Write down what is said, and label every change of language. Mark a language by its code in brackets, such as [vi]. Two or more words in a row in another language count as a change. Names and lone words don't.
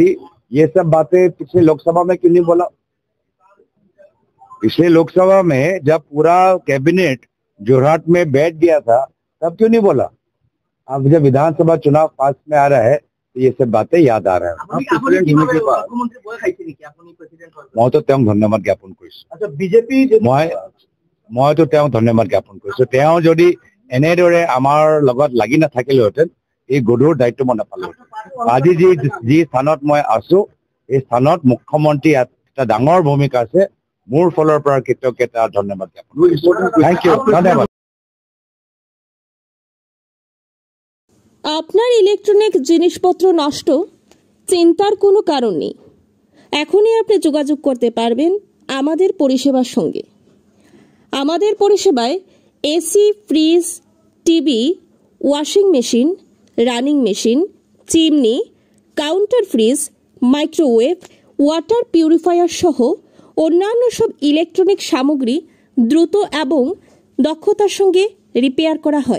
[hi] ये सब बातें पिछले लोकसभा में क्यों नहीं बोला? पिछले लोकसभा में जब पूरा कैबिनेट जोरहाट में बैठ गया था तब क्यों नहीं बोला? अब जब विधानसभा चुनाव पास में आ रहा है तो ये सब बातें याद आ रहा है। मैं तो [as] তেওঁক ধন্যবাদ জ্ঞাপন কৰিছো। মইতো তেওঁক ধন্যবাদ জ্ঞাপন কৰিছো। তেওঁ যদি এনেদৰে আমাৰ লগত লাগি নাথাকিলেহেঁতেন এই গধুৰ দায়িত্ব মই নাপালোহেঁতেন। আজি যি স্থানত মই আছো এই স্থানত মুখ্যমন্ত্ৰী এটা ডাঙৰ ভূমিকা আছে। মোৰ ফালৰ পৰা কৃতজ্ঞতা ধন্যবাদ জ্ঞাপন কৰিছো। [en] thank you, ধন্যবাদ। [bn] আপনার ইলেকট্রনিক জিনিসপত্র নষ্ট, চিন্তার কোনো কারণ নেই। এখনই আপনি যোগাযোগ করতে পারবেন আমাদের পরিষেবার সঙ্গে। আমাদের পরিষেবায় এসি, ফ্রিজ, টিভি, [en] washing machine, running machine, [bn] চিমনি, [en] counter fridge, [bn] মাইক্রোওয়েভ, [en] water purifier [bn] সহ অন্যান্য সব ইলেকট্রনিক সামগ্রী দ্রুত এবং দক্ষতার সঙ্গে রিপেয়ার করা হয়।